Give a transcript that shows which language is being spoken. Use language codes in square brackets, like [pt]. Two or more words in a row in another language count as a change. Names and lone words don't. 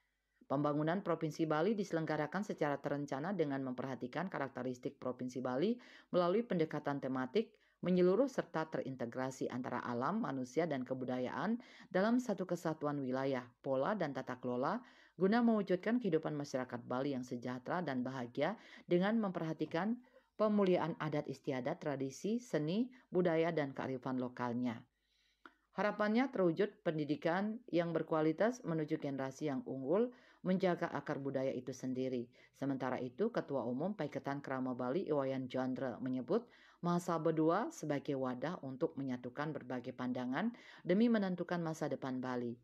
[id] Pembangunan Provinsi Bali diselenggarakan secara terencana dengan memperhatikan karakteristik Provinsi Bali melalui pendekatan tematik, menyeluruh serta terintegrasi antara alam, manusia, dan kebudayaan dalam satu kesatuan wilayah, pola, dan tata kelola guna mewujudkan kehidupan masyarakat Bali yang sejahtera dan bahagia dengan memperhatikan pemuliaan adat istiadat, tradisi, seni, budaya, dan kearifan lokalnya. Harapannya terwujud pendidikan yang berkualitas menuju generasi yang unggul, menjaga akar budaya itu sendiri. Sementara itu, Ketua Umum Paiketan Krama Bali Iwayan Jandra menyebut Mahasabha II sebagai wadah untuk menyatukan berbagai pandangan demi menentukan masa depan Bali.